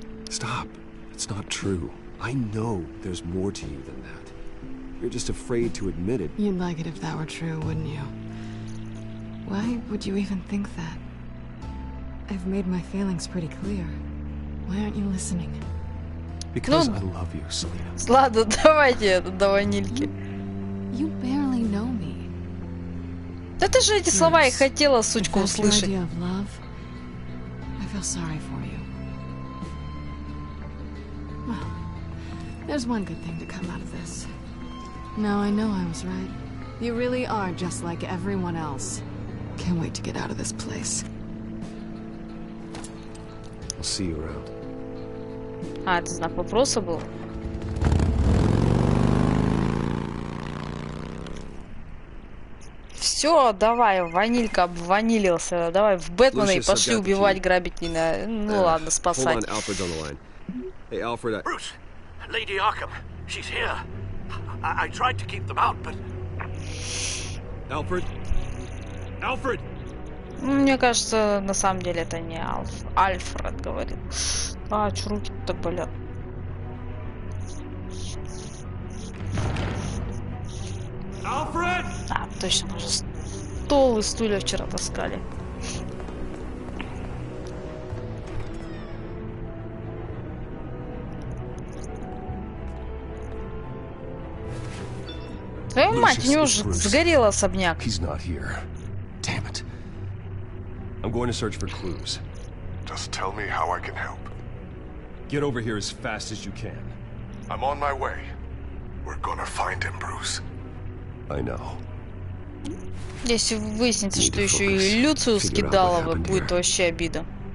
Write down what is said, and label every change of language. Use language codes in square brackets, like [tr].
[en] Stop. It's not true. I know there's more to you than that. You're just afraid to admit it. You'd like it if that were true, wouldn't you? Why would you even think that? I've made my feelings pretty clear. Why aren't you listening? Because I love you, Selena. [ru] Ладно, давайте это до ванильки. [en] You barely know me. [ru] Да ты же эти слова и хотела, сучка, услышать. [en] I feel sorry for you. Well, there's one good thing to come out of this. Now I know I was right. You really are just like everyone else. Can't wait to get out of this place. I'll see you around. [ru] А, это знак вопроса был? Все, давай, ванилька обванилился. Давай в Бэтмена и пошли убивать, грабить не надо. Ну ладно, спасать. [en] Hold on, Alfred's on the line. Hey, Alfred, Bruce, Lady Arkham, she's here. I tried to keep them out, but... Alfred? Alfred! [ru] Мне кажется, на самом деле это не Альфред говорит. А, чё руки так болят? [en] Alfred! [ru] А, точно, мы же стол и стулья вчера таскали. Твою мать, у него же сгорел особняк. [en] He's not here. Damn it. I'm going to search for clues. Just tell me how I can help. Get over here as fast as you can. I'm on my way. We're gonna find him, Bruce. I know. [ru] Если выяснится, что еще и Люциус Кидалова, будет вообще обида.